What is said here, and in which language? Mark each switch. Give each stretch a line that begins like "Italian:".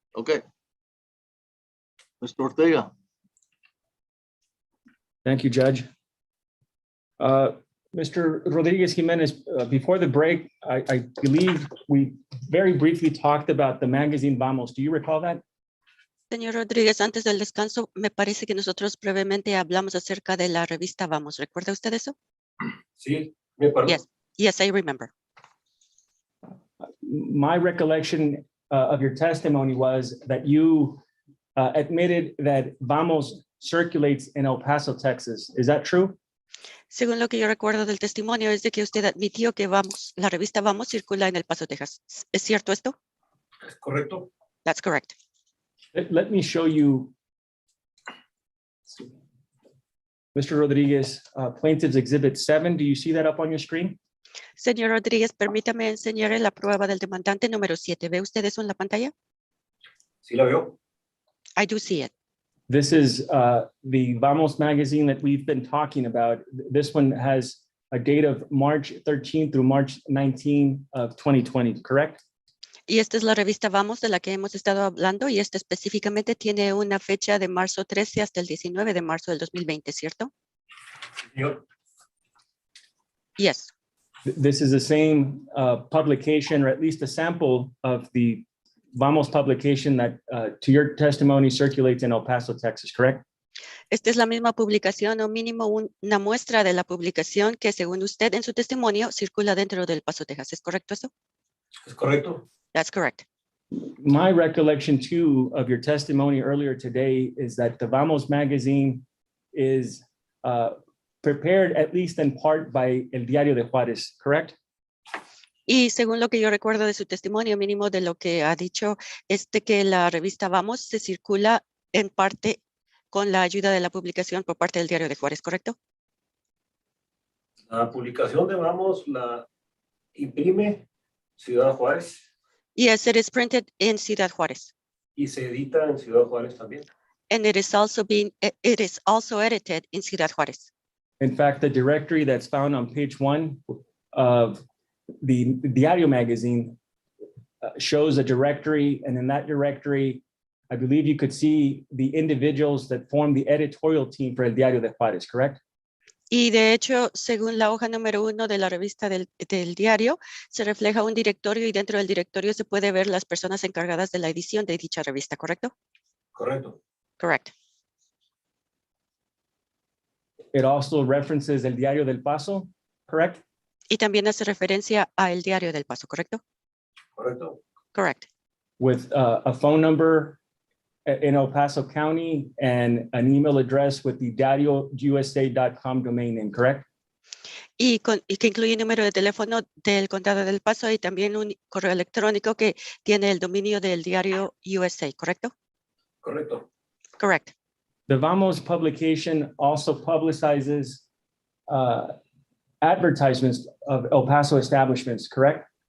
English: Okay. Mr. Ortega. Thank you, Judge. Mr. Rodriguez Jimenez, before the break, I believe we very briefly talked about the magazine Vamos. Do you recall that?
Spanish: Señor Rodríguez, antes del descanso, me parece que nosotros brevemente hablamos acerca de la revista Vamos. ¿Recuerda usted eso? Sí, me acuerdo.
English: Yes, I remember. My recollection of your testimony was that you admitted that Vamos circulates in El Paso, Texas. Is that true?
Spanish: Según lo que yo recuerdo del testimonio, es de que usted admitió que Vamos, la revista Vamos circula en El Paso, Texas. ¿Es cierto esto? ¿Es correcto?
English: That's correct. Let me show you, Mr. Rodriguez, Plaintiff's Exhibit 7. Do you see that up on your screen?
Spanish: Señor Rodríguez, permítame enseñarle la prueba del demandante número 7. ¿Ve usted eso en la pantalla? Sí, la veo.
English: I do see it. This is the Vamos magazine that we've been talking about. This one has a date of March 13 through March 19 of 2020, correct?
Spanish: Y esta es la revista Vamos de la que hemos estado hablando, y esta específicamente tiene una fecha de marzo 13 hasta el 19 de marzo del 2020, ¿cierto? Señor.
English: Yes. This is the same publication, or at least a sample of the Vamos publication that, to your testimony, circulates in El Paso, Texas, correct?
Spanish: Esta es la misma publicación, o mínimo una muestra de la publicación que, según usted en su testimonio, circula dentro del Paso, Texas. ¿Es correcto eso? ¿Es correcto?
English: That's correct. My recollection, too, of your testimony earlier today is that the Vamos magazine is prepared, at least in part, by El Diario de Juárez, correct?
Spanish: Y según lo que yo recuerdo de su testimonio, mínimo de lo que ha dicho, es de que la revista Vamos se circula en parte con la ayuda de la publicación por parte del Diario de Juárez, ¿correcto? La publicación de Vamos la imprime Ciudad Juárez
English: Yes, it is printed in Ciudad Juárez.
Spanish: y se edita en Ciudad Juárez también.
English: And it is also edited in Ciudad Juárez. In fact, the directory that's found on page 1 of the Diario magazine shows a directory, and in that directory, I believe you could see the individuals that form the editorial team for El Diario de Juárez, correct?
Spanish: Y de hecho, según la hoja número 1 de la revista del diario, se refleja un directorio, y dentro del directorio se puede ver las personas encargadas de la edición de dicha revista, ¿correcto? Correcto.
English: Correct. It also references El Diario del Paso, correct?
Spanish: Y también hace referencia a El Diario del Paso, ¿correcto? Correcto.
English: Correct. With a phone number in El Paso County and an email address with the diariousa.com domain name, correct?
Spanish: Y que incluye número de teléfono del Condado del Paso y también un correo electrónico que tiene el dominio del Diario USA, ¿correcto? Correcto.
English: Correct. The Vamos publication also publicizes advertisements of El Paso establishments, correct?